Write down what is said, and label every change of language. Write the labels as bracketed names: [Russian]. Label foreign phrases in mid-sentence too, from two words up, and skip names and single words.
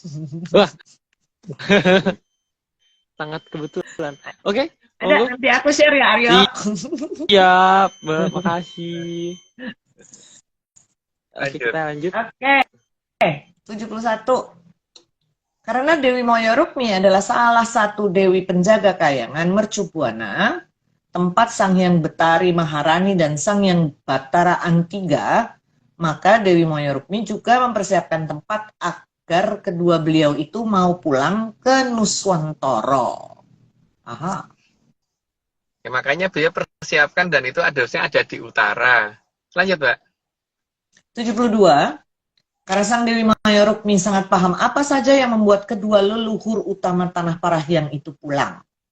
[Indonesian] Sangat kebetulan. Oke. Ada, monggo. nanti aku share ya Aryo. Siap, Mbak. Makasih. Oke, Lanjut. kita lanjut. Oke. 71. Karena Dewi Mayarukmi adalah salah satu Dewi penjaga kayangan Mercubuana, tempat Sang Hyang Betari Maharani dan Sang Hyang Batara Antiga, maka Dewi Mayarukmi juga mempersiapkan tempat agar kedua beliau itu mau pulang ke Nuswantara. Aha. Ya, makanya beliau persiapkan dan itu harusnya ada di utara. Lanjut Mbak. 72. Karena Sang Dewi Mayarukmi sangat paham apa saja yang membuat kedua leluhur utama Tanah Parahyang itu pulang.